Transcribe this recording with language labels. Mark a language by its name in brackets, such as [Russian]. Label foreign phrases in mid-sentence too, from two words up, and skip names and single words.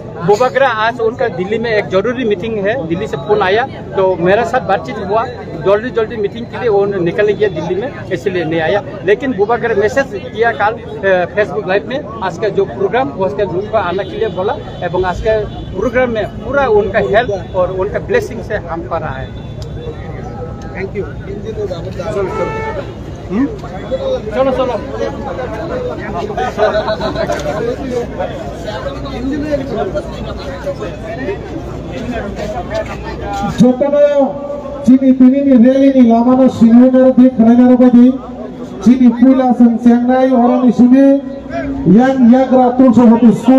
[Hindi] भूभाग्रह आज उनका दिल्ली में एक जरूरी मीटिंग है दिल्ली से फोन आया तो मेरे साथ बातचीत हुआ जल्दी जल्दी मीटिंग के लिए वो निकल गया दिल्ली में इसलिए नहीं आया लेकिन भूभाग्रह मैसेज किया कल फेसबुक लाइव में आज का जो प्रोग्राम उसके रूम पर आने के लिए बोला एवं आज के प्रोग्राम में पूरा उनका हेल्प और उनका ब्लेसिंग से हम कर रहा है [English] thank you [Hindi] चलो चलो [Kok Borok] जतनो चिनी पिनिनि रेलिनि लामानो सिंहनार दि खरायनार बायदि चिनी पुला जों चेंनाय अरनि सिनि याग्रा तुलसवती